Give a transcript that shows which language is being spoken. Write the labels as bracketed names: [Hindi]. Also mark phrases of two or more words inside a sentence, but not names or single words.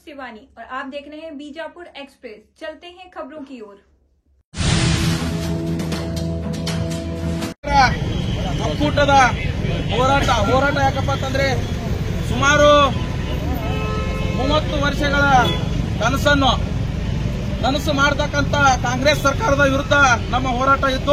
[Hindi] अंबानी और आप देख रहे हैं बीजापुर एक्सप्रेस। चलते हैं खबरों की ओर। [Kannada] ಒಕ್ಕೂಟದ ಹೋರಾಟ ಯಾಕಪ್ಪ ಅಂತಂದ್ರೆ ಸುಮಾರು 30 ವರ್ಷಗಳ ಕನಸು ಮಾಡತಕ್ಕಂತ ಕಾಂಗ್ರೆಸ್ ಸರ್ಕಾರದ ವಿರುದ್ಧ ನಮ್ಮ ಹೋರಾಟ ಇತ್ತು.